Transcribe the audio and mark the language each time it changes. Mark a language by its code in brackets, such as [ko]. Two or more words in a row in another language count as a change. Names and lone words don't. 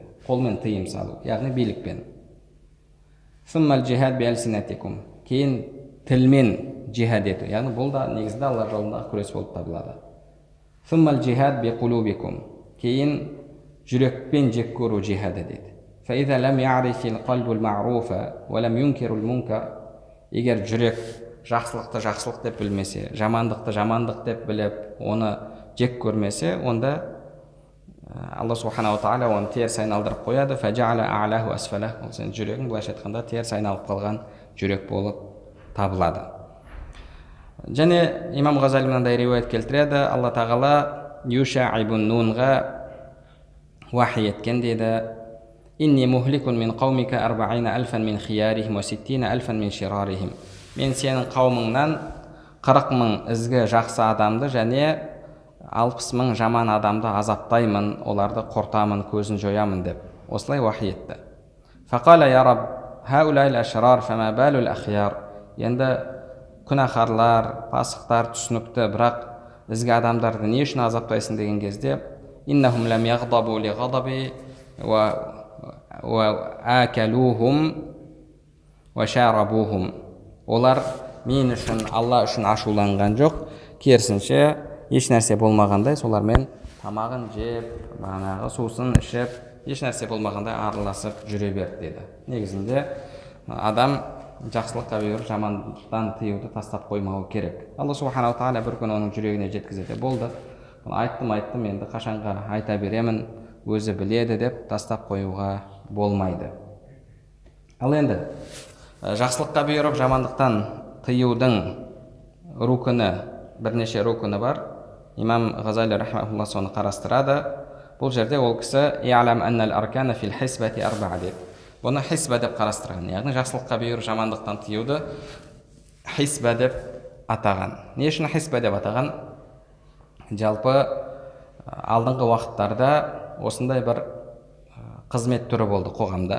[kk] Қолмен тыйым салу, яғни билікпен. [ar] ثم الجهاد بألسنتكم. [kk] Кейін тілмен джихад ету. Яғни бұл да негізінде Алла жолындағы күрес болып табылады. [ar] ثم الجهاد بقلوبكم. [kk] Кейін жүрекпен жек көру джихады дейді. [ar] فإذا لم يعرف القلب المعروف ولم ينكر المنكر. [kk] Егер жүрек жақсылықты жақсылық деп білмесе, жамандықты жамандық деп біліп, оны жек көрмесе, онда Алла субханала тағала оны теріс айналдырып қояды. [ar] فجعل أعلاه أسفله. [kk] Ол сен жүрегің былайша айтқанда теріс айналып қалған жүрек болып табылады. Және имам Ғазали мынандай риуаят келтіреді. Алла тағала Юша ибн Нунға вахи еткен дейді. [ar] إني مهلك من قومك 40,000 من خيارهم و 60,000 من شرارهم. [kk] Мен сенің қауымыңнан 40,000 ізгі жақсы адамды және 60,000 жаман адамды азаптаймын, оларды құртамын, көзін жоямын деп осылай вахи етті. [ar] فقال يا رب هؤلاء الأشرار فما بال الأخيار. [kk] Енді күнәһарлар, пасықтар түсінікті, бірақ ізгі адамдарды не үшін азаптайсың деген кезде [ar] إنهم لم يغضبوا لغضبي وواكلوهم وشاربوهم. [kk] Олар мен үшін, Алла үшін ашуланған жоқ, керісінше еш нәрсе болмағандай солармен тамағын жеп, бағанағы сусын ішіп, еш нәрсе болмағандай араласып жүре берді дейді. Негізінде адам жақсылыққа бұйырып, жамандықтан тыюды тастап қоймауы керек. Алла субханала тағала бір күн оның жүрегіне жеткізеді. Болды, айттым, енді қашанға айта беремін, өзі біледі деп тастап қоюға болмайды. Ал енді жақсылыққа бұйырып, жамандықтан тыюдың рукіні, бірнеше рукіні бар. Имам Ғазали рахмаулла соны қарастырады. Бұл жерде ол кісі [ar] اعلم أن الأركان في الحسبة أربعة [kk] деп. Бұны хисба деп қарастырған. Яғни жақсылыққа бұйырып, жамандықтан тыюды хисба деп атаған. Не үшін хисба деп атаған? Жалпы алдыңғы уақыттарда осындай бір қызмет түрі болды қоғамда.